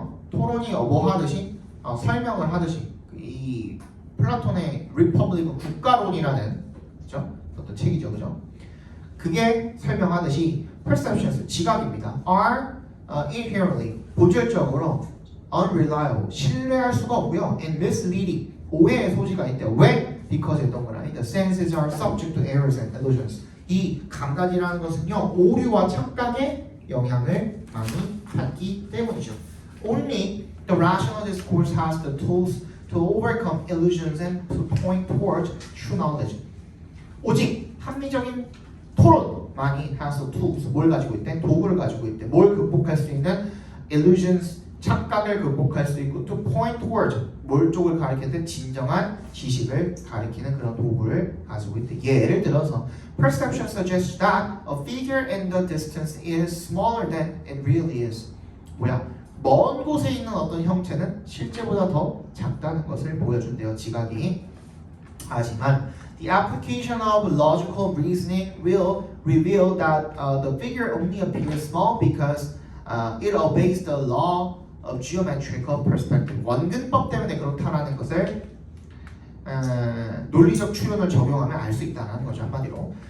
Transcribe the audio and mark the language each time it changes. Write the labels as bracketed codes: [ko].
[ko] 토론이 뭐 하듯이 설명을 하듯이 이 플라톤의 리퍼블릭은 국가론이라는 그죠? 어떤 책이죠, 그죠? 그게 설명하듯이 perceptions 지각입니다. [en] are inherently [ko] 본질적으로 [en] unreliable [ko] 신뢰할 수가 없고요, [en] and misleading [ko] 오해의 소지가 있대요. 왜? [en] Because the senses are subject to errors and illusions. [ko] 이 감각이라는 것은요 오류와 착각의 영향을 많이 받기 때문이죠. [en] Only the rational discourse has the tools to overcome illusions and to point towards true knowledge. [ko] 오직 합리적인 토론만이 [en] has the tools, [ko] 뭘 가지고 있대? 도구를 가지고 있대. 뭘 극복할 수 있는 illusions, 착각을 극복할 수 있고 [en] to point towards, [ko] 뭘 쪽을 가리키는 진정한 지식을 가리키는 그런 도구를 가지고 있대. 예를 들어서 [en] perception suggests that a figure in the distance is smaller than it really is. [ko] 뭐야? 먼 곳에 있는 어떤 형체는 실제보다 더 작다는 것을 보여준대요, 지각이. 하지만 [en] the application of logical reasoning will reveal that the figure only appears small because it obeys the law of geometrical perspective. [ko] 원근법 때문에 그렇다라는 것을 논리적 추론을 적용하면 알 수 있다는 거죠, 한마디로.